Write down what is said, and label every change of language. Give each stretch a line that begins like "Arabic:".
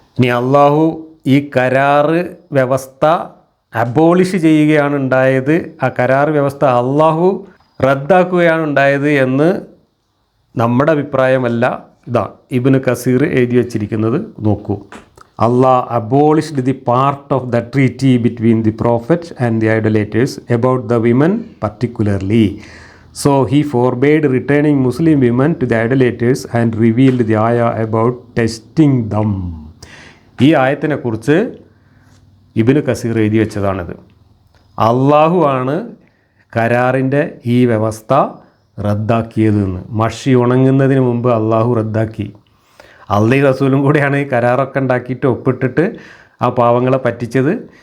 Malayalam: ഇനി അള്ളാഹു ഈ കരാറ് വ്യവസ്ഥ അബോളിഷ് ചെയ്യുകയാണ് ഉണ്ടായത്, ആ കരാറ് വ്യവസ്ഥ അള്ളാഹു റദ്ദാക്കുകയാണ് ഉണ്ടായത് എന്ന് നമ്മുടെ അഭിപ്രായമല്ല. ഇതാ ഇബ്നു കസീർ എഴുതി വച്ചിരിക്കുന്നത് നോക്കൂ.
English: Allah abolished the part of the treaty between the prophet and the idolaters about the women particularly. So he forbade returning Muslim women to the idolaters and revealed the ayah about testing them.
Malayalam: ഈ ആയത്തിനെ കുറിച്ച് ഇബ്നു കസീർ എഴുതി വെച്ചതാണിത്. അള്ളാഹു ആണ് കരാറിൻ്റെ ഈ വ്യവസ്ഥ റദ്ദാക്കിയതെന്ന്. മഷി ഉണങ്ങുന്നതിന് മുമ്പ് അള്ളാഹു റദ്ദാക്കി. അള്ളയും റസൂലും കൂടെയാണ് ഈ കരാറൊക്കെ ഉണ്ടാക്കിയിട്ട് ഒപ്പിട്ടിട്ട് ആ പാവങ്ങളെ പറ്റിച്ചത്.